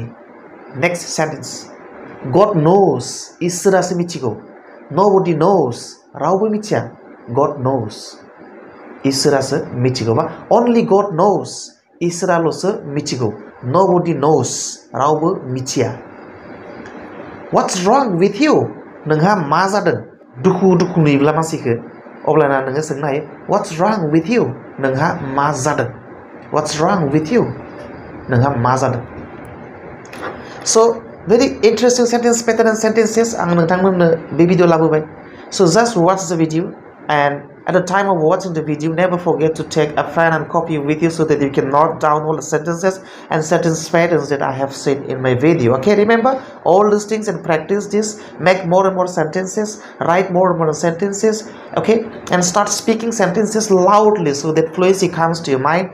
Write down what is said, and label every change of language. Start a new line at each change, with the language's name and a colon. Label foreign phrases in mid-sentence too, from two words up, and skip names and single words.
English: next sentence God knows
Bodo: इसोरासो मिथिगौ
English: nobody knows
Bodo: रावबो मिथिया
English: God knows
Bodo: इसोरासो मिथिगौ बा
English: only God knows
Bodo: इसोराल'सो मिथिगौ
English: nobody knows
Bodo: रावबो मिथिया.
English: what's wrong with you
Bodo: नोंहा मा जादों दुखु दुखु नुयोब्ला मानसिखौ अब्लाना नोङो सोंनो हायो
English: what's wrong with you
Bodo: नोंहा मा जादों
English: what's wrong with you
Bodo: नोंहा मा जादों.
English: So very interesting sentence pattern and sentences
Bodo: आं नोंथांमोननो बे भिडिअ लाबोबाय.
English: So just watch the video, and at the time of watching the video, never forget to take a pen and copy with you so that you can note down all the sentences and sentence patterns that I have seen in my video. Okay, remember all these things and practice this. Make more and more sentences, write more and more sentences, okay, and start speaking sentences loudly so that fluency comes to your mind.